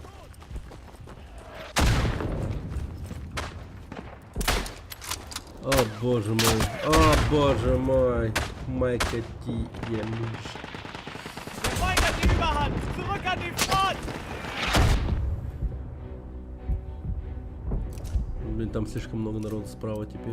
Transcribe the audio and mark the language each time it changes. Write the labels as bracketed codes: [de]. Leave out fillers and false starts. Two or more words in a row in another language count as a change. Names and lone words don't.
[ru] О боже мой, Майка Ти, я мышь. [de] Der Feind hat die Überhand! Zurück an die Front! [ru] Блин, там слишком много народу справа теперь.